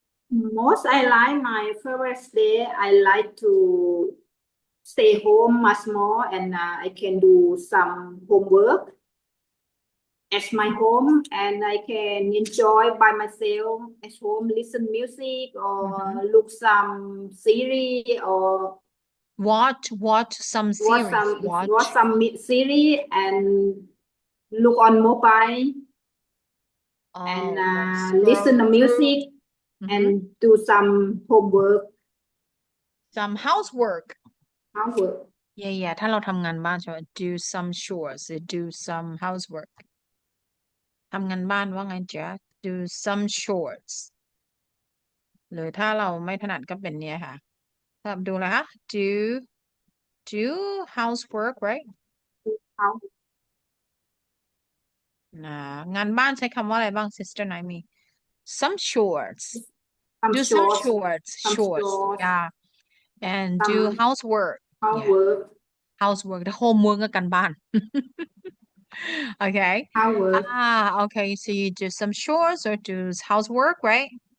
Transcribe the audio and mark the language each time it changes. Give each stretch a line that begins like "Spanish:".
English: Most I like my favorite day. I like to stay home much more, and I can do some homework at my home, and I can enjoy by myself at home, listen music or look some series or Watch some series. watch some series and look on mobile and listen to music and do some homework. Some housework. Homework. Yeah.
Thai: ถ้าเราทำงานบ้านใช่ไหม
English: do some chores, do some housework.
Thai: ทำงานบ้านว่าไงจ๊ะ
English: do some chores.
Thai: หรือถ้าเราไม่ถนัดก็เป็นเนี่ยค่ะถ้าดูแล้วคะ
English: do housework, right?
Thai: งานบ้านใช้คำว่าอะไรบ้าง sister ไหนมี
English: some chores. Do some chores. Yeah. And do housework. Housework. The homework
Thai: กับการบ้าน
English: Okay. Homework. Okay. So you do some chores or do housework, right?